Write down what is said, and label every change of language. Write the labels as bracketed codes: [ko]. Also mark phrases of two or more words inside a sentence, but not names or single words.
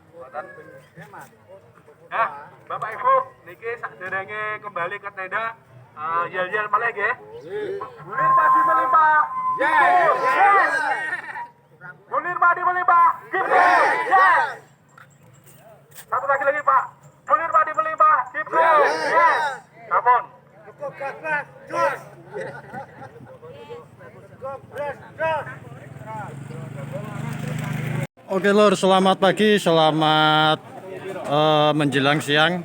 [jv] Nah, Bapak Ibu, niki sakderenge [id] kembali ke tenda, [jv] yel-yel malih nggih. [id] Bulir padi melimpah. Yes. Bulir padi melimpah. Yes. Satu lagi Pak. Bulir padi melimpah. [jv] Yes. Sampun. [id] Oke Lur, selamat pagi, selamat menjelang siang.